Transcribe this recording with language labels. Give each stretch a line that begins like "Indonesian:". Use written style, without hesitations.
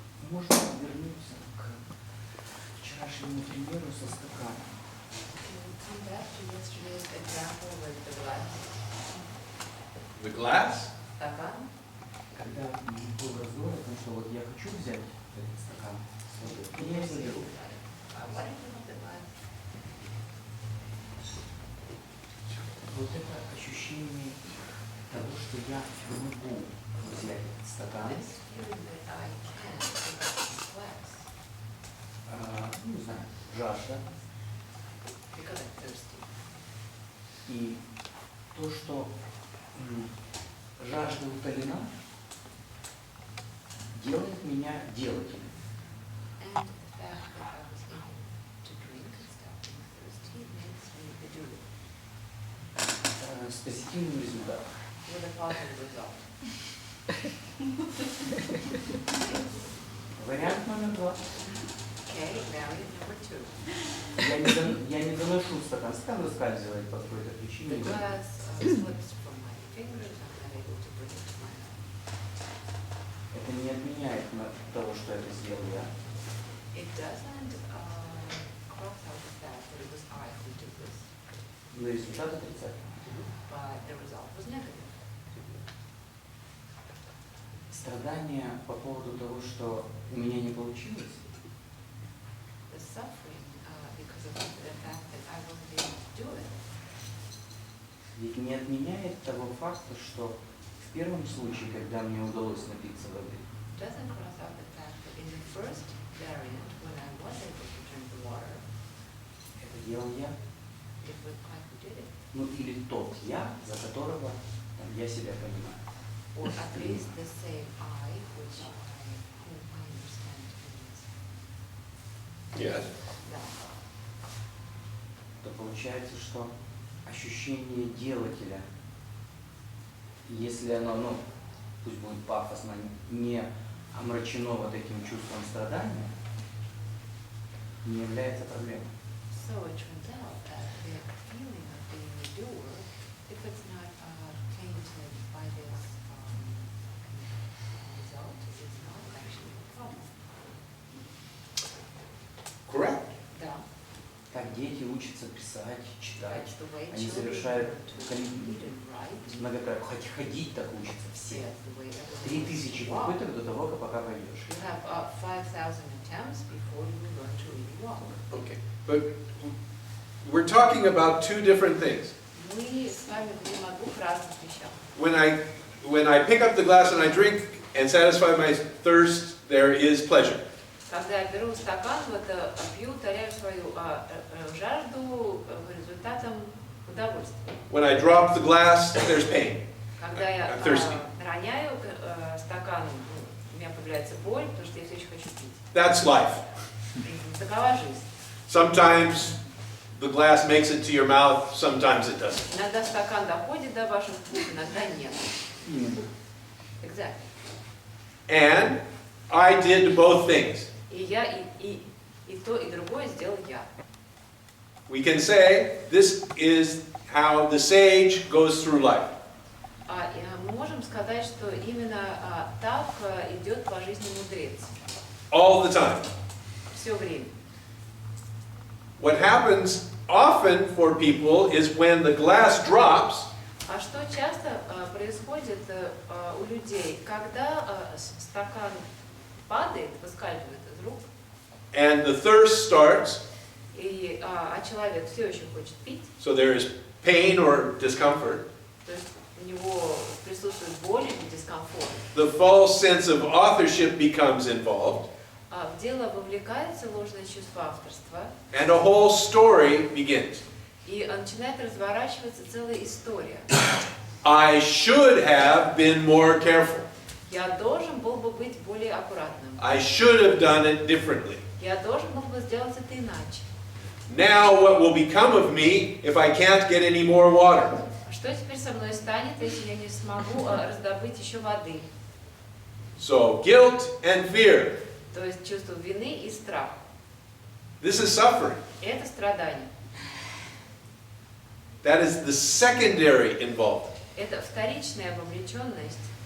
Russian: можно вернуться к вчерашнему примеру со стаканом?
English: Can we come back to yesterday's example with the glass? The glass?
Russian: Стакан? Когда был разговор о том, что вот я хочу взять этот стакан с водой, и я его беру.
English: Why don't you want the glass?
Russian: Вот это ощущение того, что я могу взять этот стакан,
English: This feeling that I can pick up this glass
Russian: не знаю, жажда,
English: because I'm thirsty.
Russian: и то, что жажда утолена, делает меня делателем.
English: And the fact that I was able to drink and stop being thirsty makes me the doer
Russian: С позитивным результатом.
English: with a positive result.
Russian: Вариант номер 2.
English: Okay, variant number 2.
Russian: Я не доношу стакан, стакан выскальзывает по какой-то
English: The
Russian: причине.
English: glass slips from my fingers, I'm not able to bring it to my mouth.
Russian: Это не отменяет того, что это сделал я.
English: It doesn't cross out the fact that it was I who did this,
Russian: Но результат отрицательный.
English: but the result was negative.
Russian: Страдания по поводу того, что у меня не получилось,
English: The suffering because of the fact that I wasn't able to do it,
Russian: ведь не отменяет того факта, что в первом случае, когда мне удалось напиться воды,
English: doesn't cross out the fact that in the first variant, when I was able to drink the water,
Russian: это делал я.
English: it was I who did it.
Russian: Ну или тот я, за которого я себя понимаю.
English: Or at least the same I, whom I understand to be Yes. that.
Russian: То получается, что ощущение делателя, если оно, пусть будет пафосно, не омрачено вот этим чувством страдания, не является проблемой.
English: So it turns out that the feeling of being a doer, if it's not tainted by this result, is not actually a problem. Correct.
Russian: Да. Так дети учатся писать, читать,
English: That's the way
Russian: они
English: children
Russian: совершают
English: learn to read and write.
Russian: многократно, хоть ходить так учатся все.
English: Yes, the way everyone
Russian: 3000
English: walks.
Russian: попыток до того, пока пойдешь.
English: You have 5,000 attempts before you learn to really walk. Okay. But we're talking about two different things.
Russian: Мы с вами говорим о двух разных вещах.
English: When I pick up the glass and I drink and satisfy my thirst, there is pleasure.
Russian: Когда я беру стакан, вот пью, утоляю свою жажду результатом удовольствия.
English: When I drop the glass, there's pain.
Russian: Когда я
English: I'm thirsty.
Russian: роняю стакан, у меня появляется боль, потому что я все еще хочу пить.
English: That's life.
Russian: Такова жизнь.
English: Sometimes the glass makes it to your mouth, sometimes it doesn't.
Russian: Иногда стакан доходит до ваших губ, иногда нет.
English: Exactly. And I did both things.
Russian: И я и то, и другое сделал я.
English: We can say this is how the sage goes through life.
Russian: Мы можем сказать, что именно так идет по жизни мудрец.
English: All the time.
Russian: Все время.
English: What happens often for people is when the glass drops,
Russian: А что часто происходит у людей, когда стакан падает, выскальзывает из рук,
English: and the thirst starts,
Russian: а человек все еще хочет пить,
English: so there is pain or discomfort.
Russian: то есть у него присутствует боль или дискомфорт,
English: The false sense of authorship becomes involved,
Russian: в дело вовлекается ложное чувство авторства,
English: and a whole story begins.
Russian: и начинает разворачиваться целая история.
English: I should have been more careful.
Russian: Я должен был бы быть более аккуратным.
English: I should have done it differently.
Russian: Я должен был бы сделать это иначе.
English: Now what will become of me if I can't get any more water?
Russian: Что теперь со мной станет, если я не смогу раздобыть еще воды?
English: So guilt and fear.
Russian: То есть чувство вины и страх.
English: This is suffering.
Russian: Это страдание.
English: That is the secondary involvement.
Russian: Это вторичная вовлеченность.